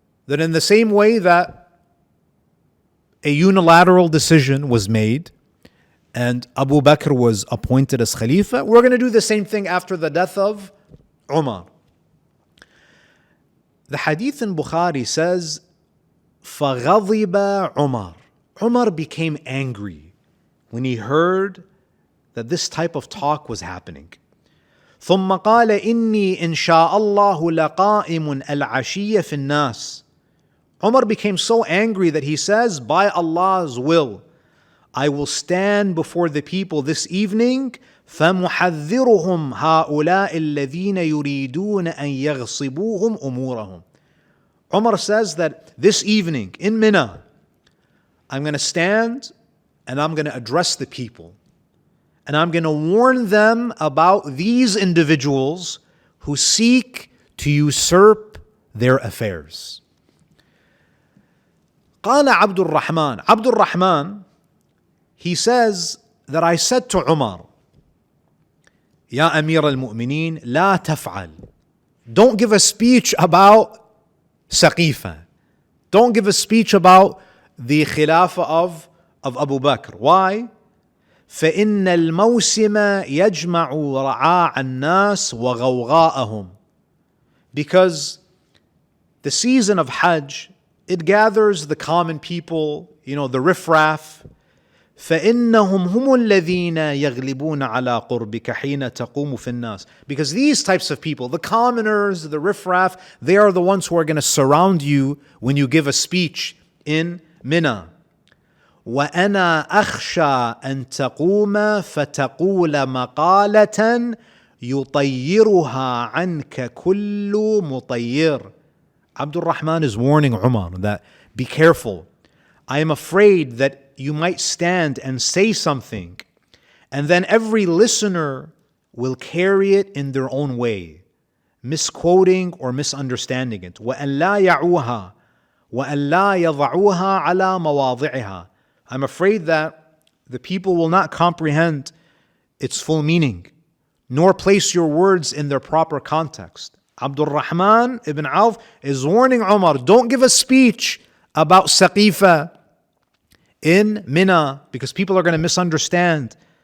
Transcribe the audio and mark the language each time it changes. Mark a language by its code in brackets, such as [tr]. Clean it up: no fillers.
[en] That in the same way that a unilateral decision was made and Abu Bakr was appointed as Khalifa, we're going to do the same thing after the death of Umar. The hadith in Bukhari says, فَغَضِبَ Umar. Umar became angry when he heard that this type of talk was happening. [ar] ثم قال إني إن شاء الله لقائم العشية في الناس. [en] Umar became so angry that he says, by Allah's will, I will stand before the people this evening [ar] فَمُحَذِّرُهُمْ هَؤُلَاءِ الَّذِينَ يُرِيدُونَ أَن يَغْصِبُوهُمْ أُمُورَهُم. [en] Umar says that this evening in Mina, I'm going to stand and I'm going to address the people. And I'm going to warn them about these individuals who seek to usurp their affairs. [ar] قال عبد الرحمن. [en] Abdul Rahman, he says that I said to Umar, [ar] Ya Amir al-Mu'mineen, la taf'al. [en] Don't give a speech about Saqifah. Don't give a speech about the Khilafah of Abu Bakr. Why? [ar] فإن الموسم يجمع رعاع الناس وغوغاءهم. [en] Because the season of Hajj, it gathers the common people, the riffraff. [ar] فإنهم هم الذين يغلبون على قربك حين تقوم في الناس. [en] Because these types of people, the commoners, the riffraff, they are the ones who are going to surround you when you give a speech in Mina. [ar] وأنا أخشى أن تقوم فتقول مقالة يطيرها عنك كل مطير. [en] Abdul Rahman is warning Umar that be careful. I am afraid that you might stand and say something, and then every listener will carry it in their own way, misquoting or misunderstanding it. [ar] وأن لا يعوها وأن لا يضعوها على مواضعها. [en] I'm afraid that the people will not comprehend its full meaning, nor place your words in their proper context. Abdul Rahman ibn Auf is warning Umar, don't give a speech about Saqifah in Mina, because people are going to misunderstand.